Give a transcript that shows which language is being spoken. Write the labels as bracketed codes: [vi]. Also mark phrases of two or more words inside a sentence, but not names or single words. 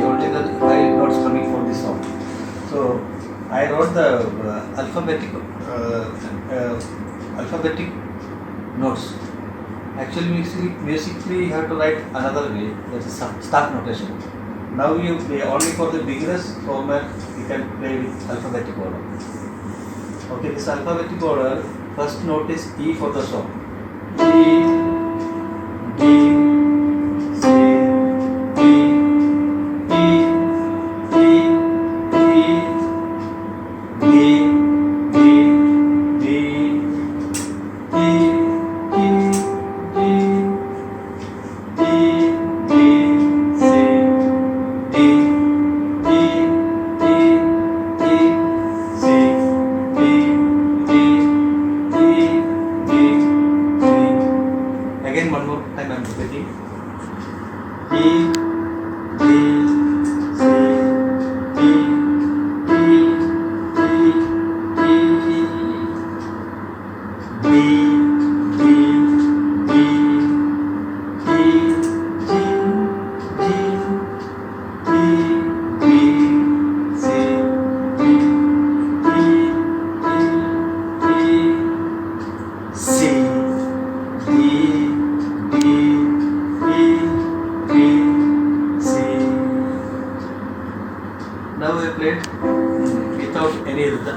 [en] Only the five notes coming for this song. So I wrote the alphabetic notes. Actually, musically you have to write another way. That is staff notation. Now you play only for the beginners format. You can play with alphabetic order. Okay, this alphabetic order. First note is E for the song. E, D, C, D, E, E, E, D, D, D, E, E, E, E, D, C. Again, one more time I am repeating. E, D, C, D, E, E, E, D, D, D, E, G, G, C, Now we played without any rhythm.